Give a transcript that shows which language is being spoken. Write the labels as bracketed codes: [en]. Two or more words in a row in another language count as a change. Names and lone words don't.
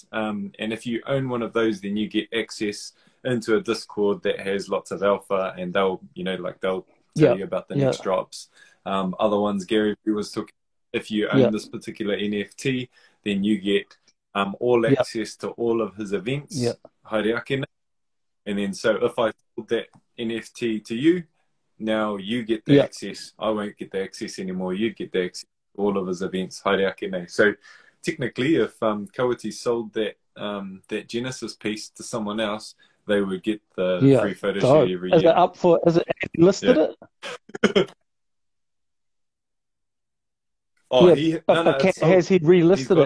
[en] And if you own one of those, then you get access into a Discord that has lots of alpha, and they'll, you know, like they'll tell you about the next drops. Other ones, Gary was talking, if you own this particular NFT, then you get all access to all of his events. [mi] Haere ake. [en] And then so if I sold that NFT to you, now you get the access. I won't get the access anymore. You'd get the access to all of his events. [mi] Haere ake nei. [en] So technically, if Kawati sold that that Genesis piece to someone else, they would get the free photo shoot every year. Is it up for? Is it listed it? Oh, has he relisted it?